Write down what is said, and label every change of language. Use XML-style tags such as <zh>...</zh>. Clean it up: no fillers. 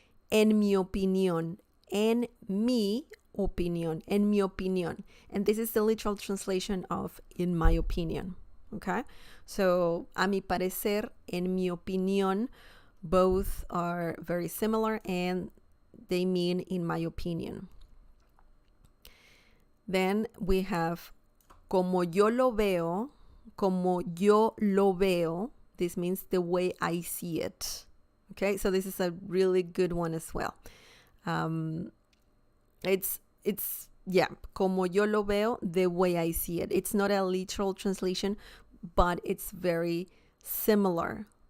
<es>En mi opinión. En mi opinión. En mi opinión.</es> <en>And this is the literal translation of in my opinion. Okay? So,</en> <es>a mi parecer, en mi opinión,</es> <en>both are very similar and they mean in my opinion. Then we have</en> <es>como yo lo veo, como yo lo veo.</es> <en>This means the way I see it. Okay, so this is a really good one as well. It's</en> <es>como yo lo veo,</es> <en>the way I see it. It's not a literal translation, but it's very similar.</en>